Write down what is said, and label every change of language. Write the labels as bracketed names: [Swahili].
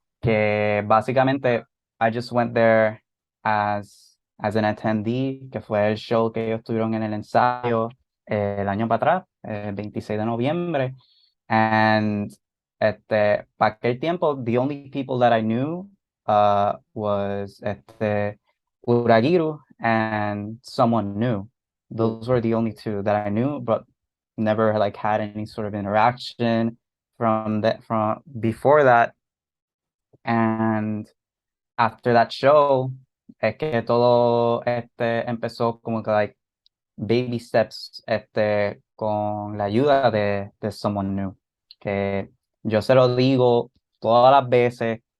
[Spanish] que básicamente [English] I just went there as an attendee, [Spanish] que fue el show que ellos tuvieron en el ensayo el año para atrás, el 26 de noviembre. [English] And [Spanish] para aquel tiempo, [English] the only people that I knew was Uragiru and someone new. mm, Those were the only two that I knew, but never like had any sort of interaction from before that. And after that show, [Spanish] es que todo empezó como que [English] like baby steps [Spanish] con la ayuda de someone new. Que yo se lo digo todas las veces.